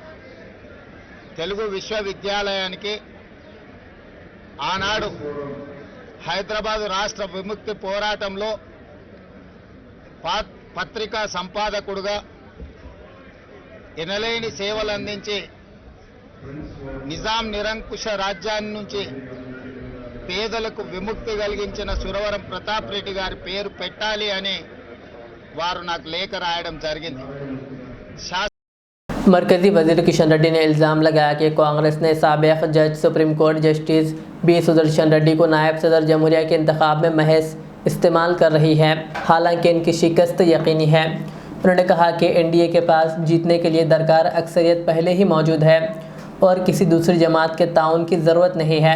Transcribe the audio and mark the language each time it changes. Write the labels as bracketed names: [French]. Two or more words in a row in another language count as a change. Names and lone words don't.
[Telugu] తెలుగు విశ్వవిద్యాలయానికి ఆనాడు హైదరాబాదు రాష్ట్ర విముక్తి పోరాటంలో పత్రికా సంపాదకుడుగా ఎనలేని సేవలు అందించి నిజాం నిరంకుశ రాజ్యాన్ని నుంచి పేదలకు విముక్తి కలిగించిన సురవరం ప్రతాప్ రెడ్డి గారి పేరు పెట్టాలి అని వారు నాకు లేఖ రాయడం జరిగింది. [Urdu] مرکزی وزیر کشن ریڈی نے الزام لگایا کہ کانگریس نے سابق جج سپریم کورٹ جسٹس بی سدرشن ریڈی کو نائب صدر جمہوریہ کے انتخاب میں محض استعمال کر رہی ہے، حالانکہ ان کی شکست یقینی ہے۔ انہوں نے کہا کہ NDA کے پاس جیتنے کے لیے درکار اکثریت پہلے ہی موجود ہے اور کسی دوسری جماعت کے تعاون کی ضرورت نہیں ہے۔